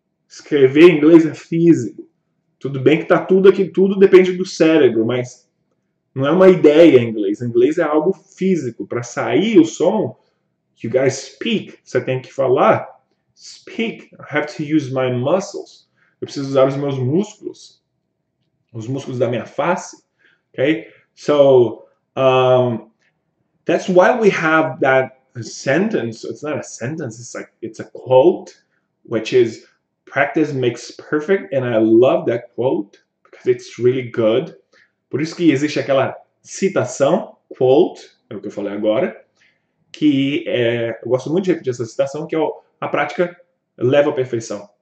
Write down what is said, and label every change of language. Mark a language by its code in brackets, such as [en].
[pt] Escrever em inglês é físico. Tudo bem que tá tudo aqui, tudo depende do cérebro, mas não é uma ideia em inglês. Em inglês é algo físico. Para sair o som, [en] you gotta speak. [pt] Você tem que falar. Speak. [en] I have to use my muscles. [pt] Eu preciso usar os meus músculos. Os músculos da minha face. [en] Okay? So, that's why we have that sentence. It's not a sentence. It's a quote, which is practice makes perfect. And I love that quote because it's really good. [pt] Por isso que existe aquela citação, quote, é o que eu falei agora, que eu gosto muito de repetir essa citação, que é a prática leva à perfeição.